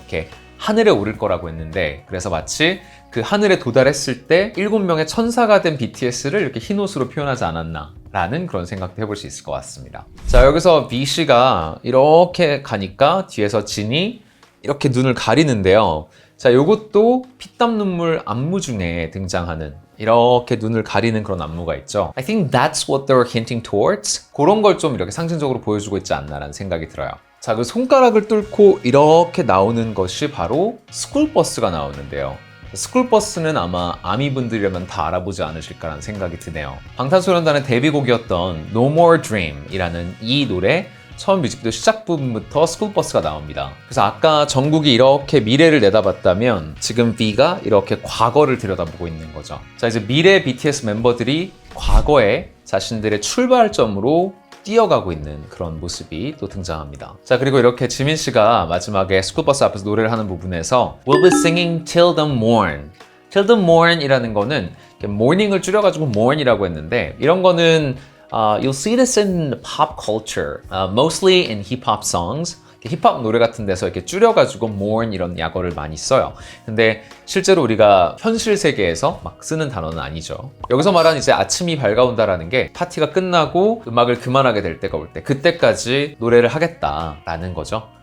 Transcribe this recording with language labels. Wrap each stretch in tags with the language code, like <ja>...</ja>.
<ko>이렇게 하늘에 오를 거라고 했는데 그래서 마치 그 하늘에 도달했을 때 7명의 천사가 된 BTS를 이렇게 흰 옷으로 표현하지 않았나 라는 그런 생각도 해볼 수 있을 것 같습니다. 자, 여기서 B씨가 이렇게 가니까 뒤에서 진이 이렇게 눈을 가리는데요. 자, 요것도 피땀 눈물 안무 중에 등장하는 이렇게 눈을 가리는 그런 안무가 있죠.</ko> <en>I think that's what they're hinting towards.</en> <ko>그런 걸 좀 이렇게 상징적으로 보여주고 있지 않나라는 생각이 들어요. 자, 그 손가락을 뚫고 이렇게 나오는 것이 바로 스쿨버스가 나오는데요. 스쿨버스는 아마 아미분들이라면 다 알아보지 않으실까라는 생각이 드네요. 방탄소년단의 데뷔곡이었던 No More Dream 이라는 이 노래 처음 뮤직비디오 시작 부분부터 스쿨버스가 나옵니다. 그래서 아까 정국이 이렇게 미래를 내다봤다면 지금 V가 이렇게 과거를 들여다보고 있는 거죠. 자, 이제 미래 BTS 멤버들이 과거에 자신들의 출발점으로 뛰어가고 있는 그런 모습이 또 등장합니다. 자, 그리고 이렇게 지민 씨가 마지막에 스쿨버스 앞에서 노래를 하는 부분에서</ko> <en>We'll be singing till the morn. till the morn</en> <ko>이라는 거는 morning을 줄여가지고 morn이라고 했는데 이런 거는</ko> <en>you'll see this in pop culture, mostly in hip-hop songs.</en> <ko>힙합 노래 같은 데서 이렇게 줄여가지고 mourn 이런 약어를 많이 써요. 근데 실제로 우리가 현실 세계에서 막 쓰는 단어는 아니죠. 여기서 말하는 이제 아침이 밝아온다라는 게 파티가 끝나고 음악을 그만하게 될 때가 올 때 그때까지 노래를 하겠다라는 거죠.</ko>